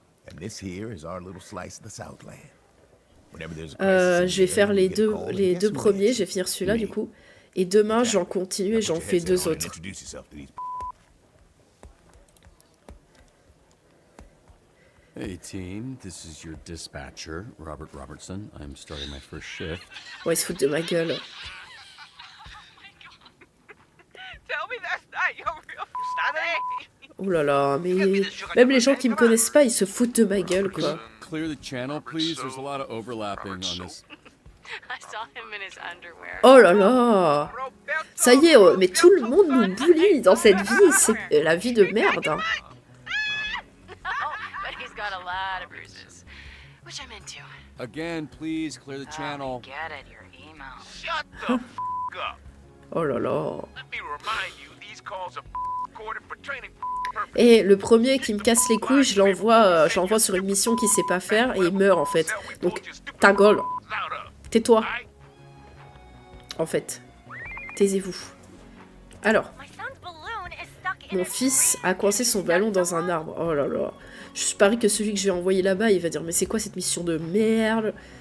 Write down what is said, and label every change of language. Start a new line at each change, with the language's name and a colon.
English: And this here is our little slice of the Southland.
French: Je vais faire les deux premiers, je vais finir celui-là du coup. Et demain, j'en continue et j'en fais 2 autres.
English: Hey team, this is your dispatcher, Robert Robertson. I'm starting my first shift.
French: Ouais, il se fout de ma gueule.
English: Tell me that's not your real name.
French: Oh là là, mais même les gens qui me connaissent pas, ils se foutent de ma gueule, quoi.
English: Clear the channel, please. There's a lot of overlapping on this. I saw him in his underwear.
French: Oh là là. Ça y est, mais tout le monde nous bully dans cette vie. C'est la vie de merde. Hein.
English: But he's got a lot of bruises, which I'm into. Again, please clear the channel. Get it, your email. Shut the f up.
French: Oh là là.
English: Let me remind you, these calls are recorded for training.
French: Et le premier qui me casse les couilles, je l'envoie sur une mission qu'il sait pas faire et il meurt en fait. Donc, ta gueule. Tais-toi. En fait. Taisez-vous. Alors. Mon fils a coincé son ballon dans un arbre. Oh là là. Je parie que celui que je vais envoyer là-bas, il va dire mais c'est quoi cette mission de merde?